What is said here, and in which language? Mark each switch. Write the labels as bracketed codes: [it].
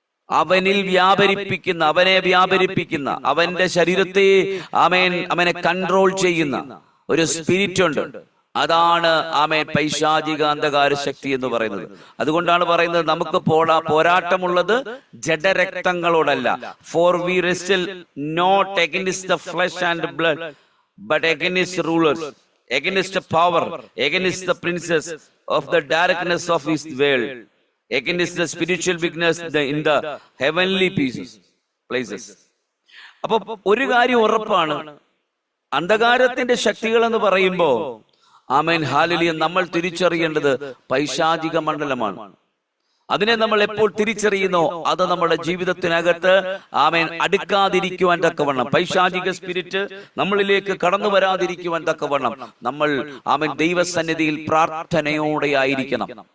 [ml] അവനിൽ വ്യാപരിപ്പിക്കുന്ന, അവനെ വ്യാപരിപ്പിക്കുന്ന, അവന്റെ ശരീരത്തെ അവനെ കൺട്രോൾ ചെയ്യുന്ന ഒരു സ്പിരിറ്റ് ഉണ്ട്. അതാണ് പൈശാചിക അന്ധകാര ശക്തി എന്ന് പറയുന്നത്. അതുകൊണ്ടാണ് പറയുന്നത് നമുക്ക് പോരാട്ടമുള്ളത് ജഡരക്തങ്ങളോടല്ല. [en] For we wrestle not against the flesh and blood but against rulers, against power, against the princes of the darkness of this world, against the spiritual weakness in the heavenly places. [ml] അപ്പൊ ഒരു കാര്യം ഉറപ്പാണ്, അന്ധകാരത്തിന്റെ ശക്തികൾ എന്ന് പറയുമ്പോ ഹല്ലേലൂയ നമ്മൾ തിരിച്ചറിയേണ്ടത് പൈശാചിക മണ്ഡലമാണ്. അതിനെ നമ്മൾ എപ്പോൾ തിരിച്ചറിയുന്നോ അത് നമ്മുടെ ജീവിതത്തിനകത്ത് അടുക്കാതിരിക്കുവാൻ തക്കവണ്ണം, പൈശാചിക സ്പിരിറ്റ് നമ്മളിലേക്ക് കടന്നു വരാതിരിക്കുവാൻ തക്കവണ്ണം നമ്മൾ ദൈവസന്നിധിയിൽ പ്രാർത്ഥനയോടെ ആയിരിക്കണം.